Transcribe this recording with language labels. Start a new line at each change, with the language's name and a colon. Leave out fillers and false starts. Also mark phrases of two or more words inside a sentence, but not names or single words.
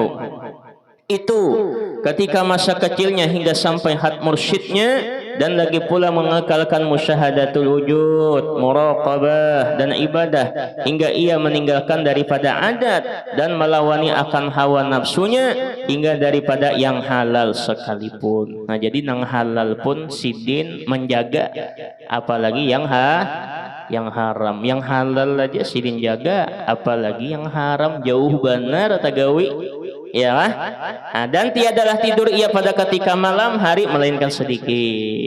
Malay: Itu ketika masa kecilnya hingga sampai had mursyidnya, dan lagi pula mengekalkan
Arabic: مشاهدة الوجود,
Malay: muraqabah dan ibadah hingga ia meninggalkan daripada adat dan melawani akan hawa nafsunya hingga daripada yang halal sekalipun.
Banjar: Nah, jadi nang halal pun sidin menjaga, apalagi yang haram. Yang halal aja sidin jaga, apalagi yang haram jauh benar tagawi. Ya kan?
Malay: Nah, dan tiadalah tidur ia pada ketika malam hari melainkan sedikit.